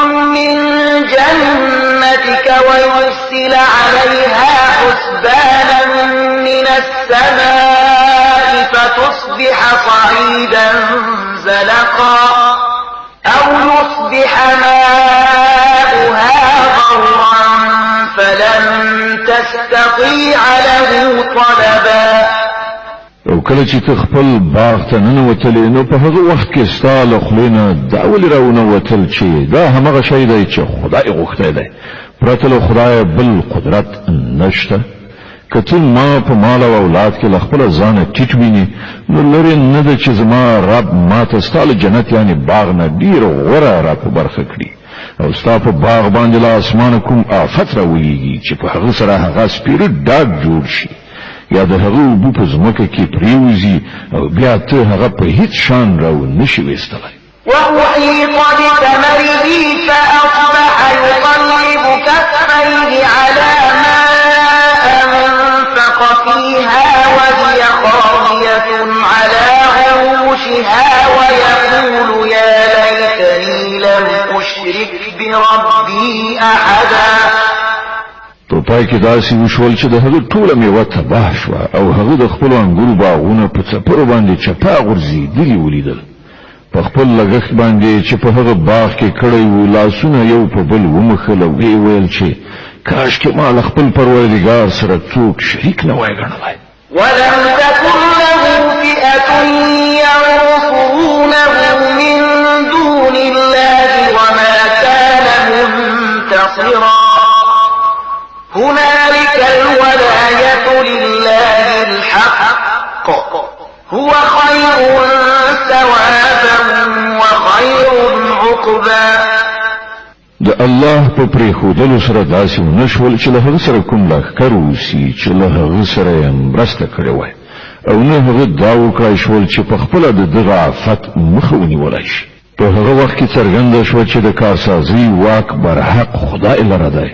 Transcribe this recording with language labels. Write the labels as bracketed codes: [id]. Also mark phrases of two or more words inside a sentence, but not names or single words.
[ar] من جنتك ويرسل عليها حسبانا من السماء فتصبح صعيدا زلقا أو يصبح ماؤها غورا فلن تستطيع له طلبا. [ps] او کله چې ته خپل باغ ته ننوتلې نو په هغه وخت کې ستا له خولې نه دا ولې راونوتل چې دا همغه شی دی چې خدای غوښتی دی، پرته له خدای بل قدرت نشته. که ته ما په مال او اولاد کې له خپله ځانه ټیټ ویني نو لرې نه ده چې زما رب ما ته ستا له جنت یعنې باغ نه ډېر غوره را په برخه کړي او ستا په باغ باندې له اسمانه کوم آفت راولېږي چې په هغه سره هغه سپېره ډاګ جوړ شي یا د هغه اوبه په ځمکه کې پرېوځي او بیا ته هغه په هیڅ شان راو نشي ویستلی. [ar] وأحيط بثمره فأصبح يقلب كفيه على ما أنفق فيها وهي خاوية على عروشها ويقول يا ليتني لم أشرك بربي أحدا. [ps] په پای کې داسې وشول چې د هغه ټوله میوه تباه شوه او هغه د خپلو انګورو باغونه په څپرو باندې چپا غورځېدلي ولیدل. په خپل لګښت باندې چې په هغه باغ کې کړی و لاسونه یو په بل ومخل او ویې ویل چې کاشکې ما له خپل پروردګار سره څوک شریک نه وای ګڼلی. [ar] ولم تكن له فئة ينصرونه من دون الله وما كان منتصرا هنالك الولاية لله الحق هو خير ثوابا وخير عقبا. [ps] د الله په پرېښودلو سره داسې ونشول چې له هغه سره کوم لښکر اوسي چې له هغه سره یې مرسته کړې وای او نه هغه دا وکړای شول چې په خپله د دغه آفت مخه ونیولی شي. په هغه وخت کې څرګنده شوه چې د کارسازۍ واک برحق خدای لره دی.